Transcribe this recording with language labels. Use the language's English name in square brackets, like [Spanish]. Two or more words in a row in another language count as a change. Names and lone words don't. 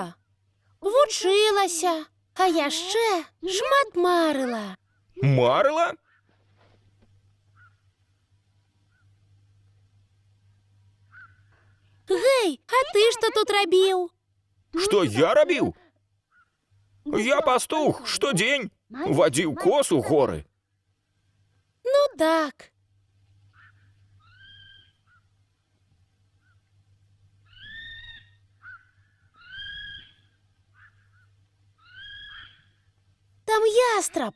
[Belarusian] Вучылася, а яшчэ шмат марыла. Марыла? Гэй, а ты што тут рабіў? Што я рабіў? Я пастух, штодень. [Russian] Водил коз у горы. Ну так. Там ястреб.